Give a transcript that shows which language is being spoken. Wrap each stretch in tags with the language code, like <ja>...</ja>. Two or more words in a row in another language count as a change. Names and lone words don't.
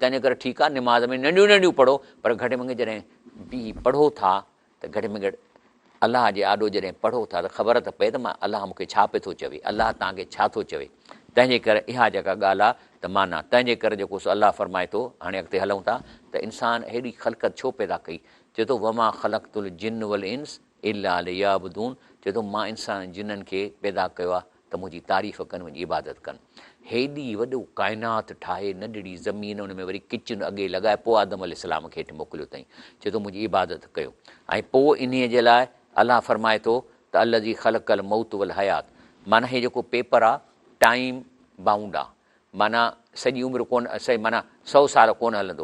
<sd>तंहिंजे करे ठीकु आहे, निमाज़ में नंढियूं नंढियूं पढ़ो, पर घटि में घटि जॾहिं बि पढ़ो था त घटि में घटि अलाह जे आॾो जॾहिं पढ़ो था त ख़बर त पए त मां अलाह मूंखे छा पियो थो चवे, अलाह तव्हांखे छा थो चवे। तंहिंजे करे इहा जेका ॻाल्हि आहे त माना, तंहिंजे करे जेको सो अलाह फरमाए थो, हाणे अॻिते हलूं था त इंसान हेॾी ख़लक़त छो पैदा कई। चए थो</sd> <ar>وما خلقت الجن والإنس إلا ليعبدون,</ar> <sd>चए थो मां इंसान जिन्हनि खे पैदा कयो आहे त मुंहिंजी तारीफ़ कनि, मुंहिंजी इबादत कनि। हेॾी वॾो काइनात ठाहे, नंढड़ी ज़मीन, उन में वरी किचन अॻे लॻाए, पोइ आदम अलैहिस्सलाम खे हेठि मोकिलियो अथई। चए थो मुंहिंजी इबादत कयो। ऐं पोइ इन जे लाइ अलाह फरमाए थो त</sd> <ar>الذي خلق الموت والحياة,</ar> <sd>माना हे जेको पेपर आहे</sd> <en>time bound</en> <sd>आहे, माना सॼी उमिरि कोन, माना 100 साल कोन हलंदो।</sd>